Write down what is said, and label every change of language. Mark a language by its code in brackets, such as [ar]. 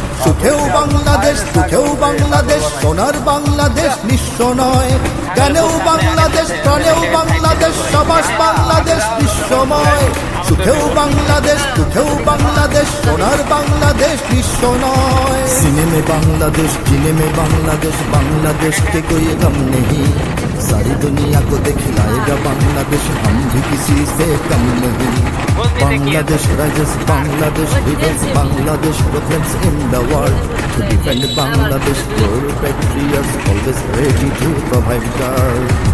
[bn] সুখেও বাংলাদেশ, দুঃখেও বাংলাদেশ, সোনার বাংলাদেশ নিঃস্ব নয়। গানেও বাংলাদেশ, প্রাণেও বাংলাদেশ, সাবাস বাংলাদেশ বিশ্বময়। সুখেও বাংলাদেশ, দুঃখেও বাংলাদেশ, সোনার বাংলাদেশ নিঃস্ব নয়। [hi] सीने में बांग्लादेश, जीने में बांग्लादेश, बांग्लादेश के कोई गम नहीं। सारी दुनिया को दिखलाएगा बांग्लादेश, हम भी किसी से कम नहीं। [en] Bangladesh rises, Bangladesh rebels, Bangladesh represents in the world to defend Bangladesh. Your patriots always ready to provide guard.